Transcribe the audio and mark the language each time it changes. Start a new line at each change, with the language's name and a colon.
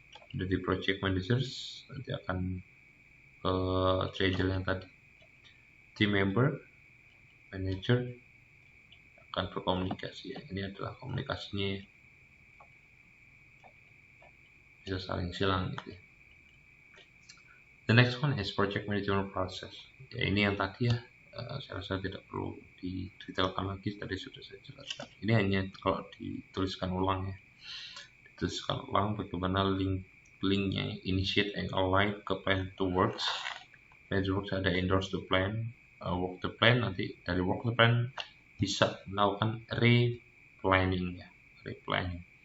Indonesian: Dari project managers nanti akan ke trader yang tadi, team member, manager akan berkomunikasi ya. Ini adalah komunikasinya bisa saling silang gitu ya.
English: The next one is project management process.
Indonesian: Ya ini yang tadi ya, saya rasa tidak perlu didetailkan lagi, tadi sudah saya jelaskan. Ini hanya kalau dituliskan ulang ya, dituliskan ulang bagaimana linknya
English: initiate and align
Indonesian: ke plan to works. Plan to works ada
English: endorse the plan, work the plan,
Indonesian: nanti dari work the plan bisa melakukan replanning ya, replanning.